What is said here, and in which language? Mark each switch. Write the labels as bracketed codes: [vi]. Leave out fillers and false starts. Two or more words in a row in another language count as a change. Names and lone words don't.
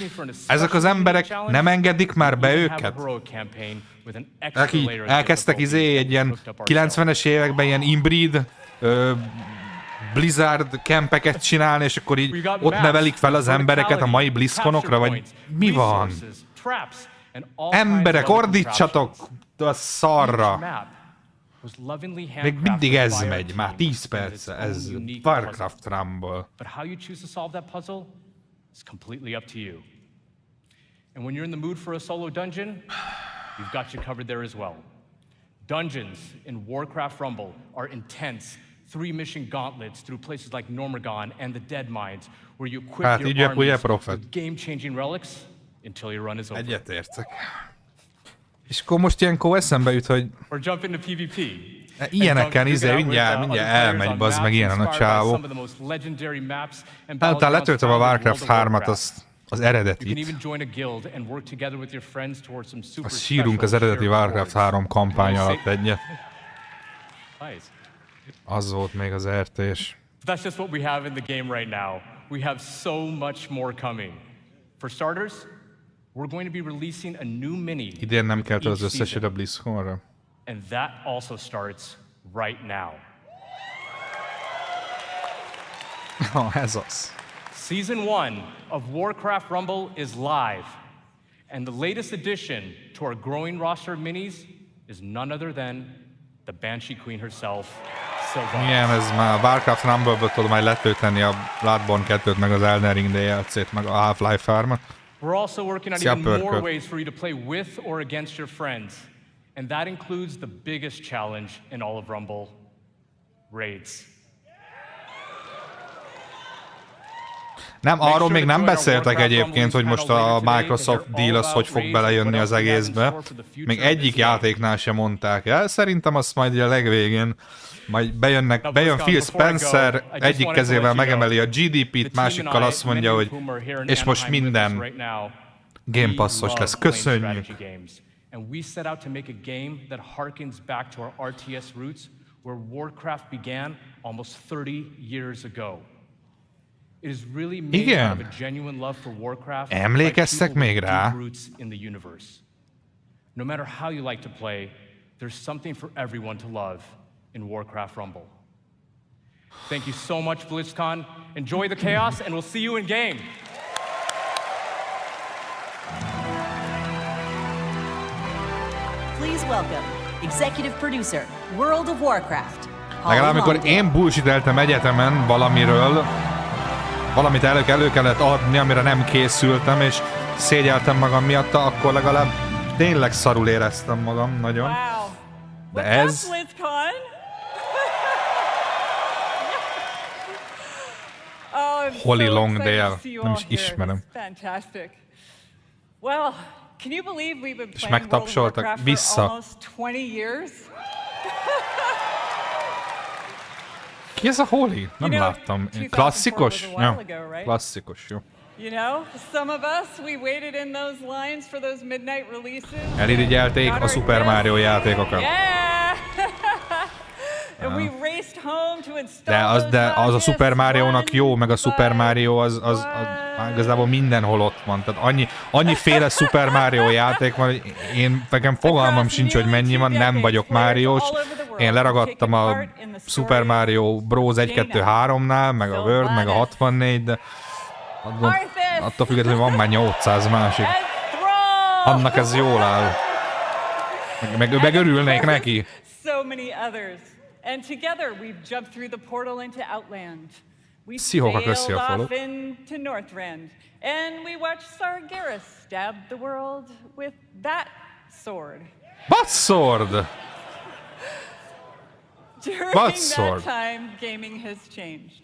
[hu] Ezek az emberek nem engedik már be őket? Elkezdtek egy ilyen 90-es években ilyen inbreed, Blizzard campeket csinálni, és akkor így ott nevelik fel az embereket a mai Blizzconokra, vagy mi van? Emberek, ordítsatok a szarra! Még mindig ez megy, már 10 perce, ez Warcraft Rumble. [en] But how you choose to solve that puzzle is completely up to you. And when you're in the mood for a solo dungeon, we've got you covered there as well. Dungeons in Warcraft Rumble are intense 3-mission gauntlets through places like Normagon and the Dead Mines, where you equip your armies with game-changing relics until your run is over. [hu] Egyetértek. És akkor most ilyenkor eszembe jut, hogy... [en] Or jump into PvP. [hu] Ilyeneken mindjárt elmegy, bazd meg ilyen a csávó. Utána letöltöm a Warcraft 3-at, az eredetit. Azt sírunk az eredeti Warcraft 3 kampány alatt egyet. Az volt még az RT-s. [en] That's just what we have in the game right now. We have so much more coming. For starters, we're going to be releasing a new mini. [hu] Idén nem kell az összeset a Blizzconra. [en] And that also starts right now. [hu] Ez az. [en] Season 1 of Warcraft Rumble is live. And the latest addition to our growing roster of minis is none other than the Banshee Queen herself. [hu] Igen, ez már Warcraft Rumble-ből tudom majd letölteni a Bloodborne 2-t, meg az Elden Ring DLC-t, meg a Half-Life 3-at. [en] We're also working on even more ways for you to play with or against your friends. And that includes the biggest challenge in all of Rumble, raids. [hu] Nem, arról még nem beszéltek egyébként, hogy most a Microsoft deal az hogy fog belejönni az egészbe. Még egyik játéknál sem mondták el. Szerintem azt majd a legvégén majd bejön Phil Spencer, egyik kezével megemeli a GDP-t, másikkal azt mondja, hogy és most minden Game Passos lesz. Köszönjük! [en] And we set out to make a game that harkens back to our RTS roots, where Warcraft began almost 30 years ago. It is really made out of a genuine love for Warcraft. [hu] Emlékeztek még rá? [en] Roots in the universe. No matter how you like to play, there's something for everyone to love in Warcraft Rumble. Thank you so much, Blizzcon. Enjoy the chaos, and we'll see you in game. Please welcome executive producer, World of Warcraft. [hu] Legalább amikor én bullshiteltem egyetemen valamiről, valamit elő kellett adni, amire nem készültem, és szégyeltem magam miatta, akkor legalább tényleg szarul éreztem magam nagyon. [en] Wow. [hu] De ez... Holy Longdale, nem is ismerem. [en] Fantastic. Well, can you believe we've been [hu] És [en] playing World of Warcraft [hu] vissza. [en] for almost 20 years? [hu] Ki ez a Holy? Nem láttam. Klasszikus? Ja, klasszikus, jó. [en] You know, some of us, we waited in those lines for those midnight releases. [hu] Elirigyelték a Super Mario játékokat. [en] And we raced home to install [hu] De az a Super Mario-nak jó, meg a Super Mario az igazából mindenhol ott van. Tehát annyiféle Super Mario játék van, hogy nekem fogalmam sincs, hogy mennyi van, nem vagyok Máriós. Én leragadtam a Super Mario Bros. 1-2-3-nál, meg a World, meg a 64, de attól függetlenül van már 800 másik. Annak ez jól áll. Meg örülnék neki. [en] So many others. And together we've jumped through the portal into Outland. We sailed off into Northrend. And we watched Sargeras stab the world with that sword. What sword? During that time, gaming has changed.